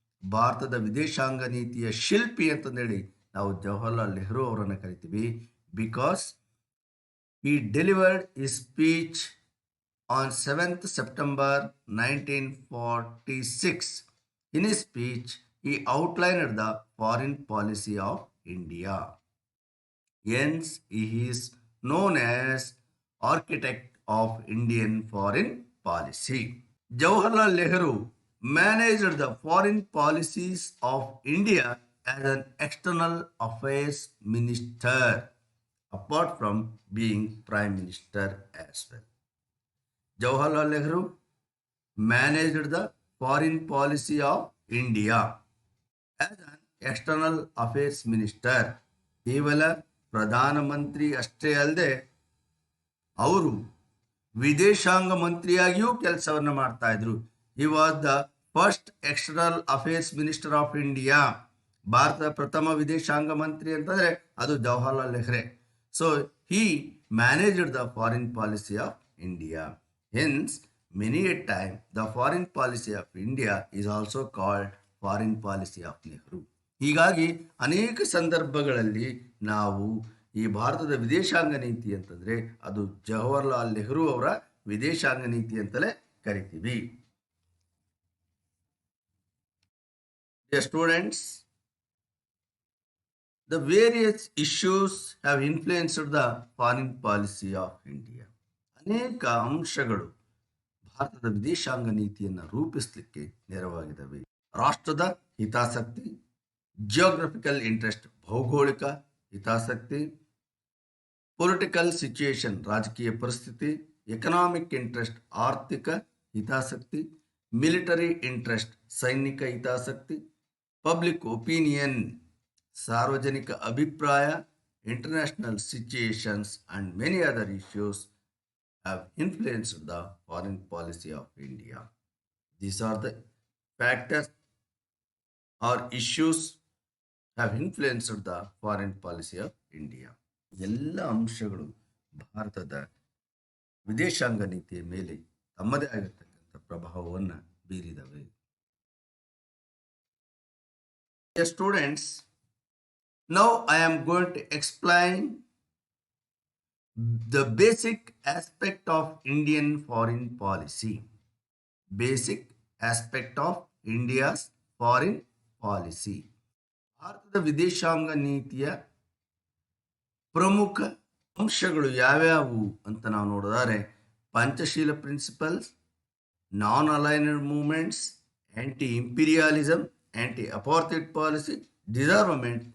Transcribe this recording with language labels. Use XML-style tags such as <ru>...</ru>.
<kn>ಭಾರತದ ವಿದೇಶಾಂಗ ನೀತಿಯ ಶಿಲ್ಪಿ ಅಂತಂದೇಳಿ ನಾವು ಜವಾಹರ್ಲಾಲ್ ನೆಹರು ಅವರನ್ನು ಕರಿತೀವಿ.</kn> <en>Because he delivered his speech on 7th September 1946. In his speech, he outlined the foreign policy of India. Hence, he is known as architect of Indian foreign policy. Jawaharlal Nehru managed the foreign policies of India as an external affairs minister, apart from being prime minister as well. Jawaharlal Nehru managed the foreign policy of India as an external affairs minister.</en> <kn>ಕೇವಲ ಪ್ರಧಾನಮಂತ್ರಿ ಅಷ್ಟೇ ಅಲ್ಲದೆ ಅವರು ವಿದೇಶಾಂಗ ಮಂತ್ರಿಯಾಗಿಯೂ ಕೆಲಸವನ್ನು ಮಾಡ್ತಾ ಇದ್ರು.</kn> <en>He was the first external affairs minister of India.</en> <kn>ಭಾರತದ ಪ್ರಥಮ ವಿದೇಶಾಂಗ ಮಂತ್ರಿ ಅಂತಂದರೆ ಅದು Jawaharlal Nehru.</kn> <en>So he managed the foreign policy of India. Hence, many a time, the foreign policy of India is also called foreign policy of Nehru.</en> <kn>ಹೀಗಾಗಿ ಅನೇಕ ಸಂದರ್ಭಗಳಲ್ಲಿ ನಾವು ಈ ಭಾರತದ ವಿದೇಶಾಂಗ ನೀತಿ ಅಂತಂದರೆ ಅದು ಜವಾಹರ್ಲಾಲ್ ನೆಹರು ಅವರ ವಿದೇಶಾಂಗ ನೀತಿ ಅಂತಲೇ ಕರಿತೀವಿ.</kn> <en>Dear students, the various issues have influenced the foreign policy of India.</en> <kn>ಅನೇಕ ಅಂಶಗಳು ಭಾರತದ ವಿದೇಶಾಂಗ ನೀತಿಯನ್ನು ರೂಪಿಸಲಿಕ್ಕೆ ನೆರವಾಗಿದ್ದಾವೆ. ರಾಷ್ಟ್ರದ ಹಿತಾಸಕ್ತಿ,</kn> <en>geographical interest</en> <kn>ಭೌಗೋಳಿಕ ಹಿತಾಸಕ್ತಿ,</kn> <en>political situation</en> <kn>ರಾಜಕೀಯ ಪರಿಸ್ಥಿತಿ,</kn> <en>economic interest</en> <kn>ಆರ್ಥಿಕ ಹಿತಾಸಕ್ತಿ,</kn> <en>military interest</en> <kn>ಸೈನಿಕ ಹಿತಾಸಕ್ತಿ,</kn> <en>public opinion</en> <kn>ಸಾರ್ವಜನಿಕ ಅಭಿಪ್ರಾಯ,</kn> <en>International situations and many other issues have influenced the foreign policy of India. These are the factors or issues have influenced the foreign policy of India.</en> <kn>ಎಲ್ಲ ಅಂಶಗಳು ಭಾರತದ ವಿದೇಶಾಂಗ ನೀತಿಯ ಮೇಲೆ ತಮ್ಮದೇ ಆಗಿರತಕ್ಕಂಥ ಪ್ರಭಾವವನ್ನು ಬೀರಿದವೆ.</kn> <en>Students, now I am going to explain The basic aspect of Indian foreign policy. Basic aspect of India's foreign policy.</en> <kn>ಭಾರತದ ವಿದೇಶಾಂಗ ನೀತಿಯ ಪ್ರಮುಖ ಅಂಶಗಳು ಯಾವ್ಯಾವು ಅಂತ ನಾವು ನೋಡಿದರೆ ಪಂಚಶೀಲ ಪ್ರಿನ್ಸಿಪಲ್ಸ್, ನಾನ್ aligned movements, aunty imperialism, aunty ಅಪಾರ್ಥೈಡ್ policy, ಡಿಸಾರ್ಮಮೆಂಟ್.</kn>